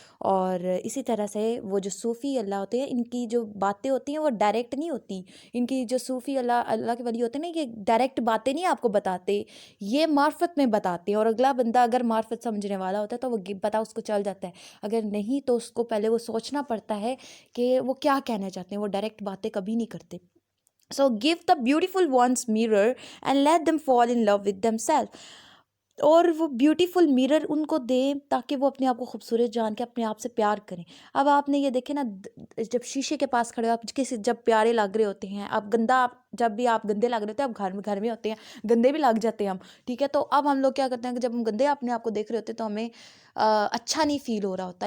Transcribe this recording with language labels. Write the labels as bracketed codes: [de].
[ur] اور اسی طرح سے وہ جو صوفی اللہ ہوتے ہیں، ان کی جو باتیں ہوتی ہیں وہ ڈائریکٹ نہیں ہوتی، ان کی جو صوفی اللہ کے ولی ہوتے ہیں نا، یہ ڈائریکٹ باتیں نہیں آپ کو بتاتے، یہ معرفت میں بتاتے ہیں، اور اگلا بندہ اگر معرفت سمجھنے والا ہوتا ہے تو وہ پتہ اس کو چل جاتا ہے، اگر نہیں تو اس کو پہلے وہ سوچنا پڑتا ہے کہ وہ کیا کیا کہنا چاہتے ہیں، وہ ڈائریکٹ باتیں کبھی نہیں کرتے. [en] So give the beautiful ones mirror and let them fall in love with themselves. [ur] اور وہ بیوٹیفل میرر ان کو دیں تاکہ وہ اپنے آپ کو خوبصورت جان کے اپنے آپ سے پیار کریں. اب آپ نے یہ دیکھیں نا، جب شیشے کے پاس کھڑے ہو آپ کسی جب پیارے لگ رہے ہوتے ہیں، اب گندا جب بھی آپ گندے لگ رہے ہوتے ہیں، اب گھر میں ہوتے ہیں گندے بھی لگ جاتے ہیں ہم، ٹھیک ہے. تو اب ہم لوگ کیا کرتے ہیں کہ جب ہم گندے اپنے آپ کو دیکھ رہے ہوتے ہیں تو ہمیں اچھا نہیں فیل ہو رہا ہوتا.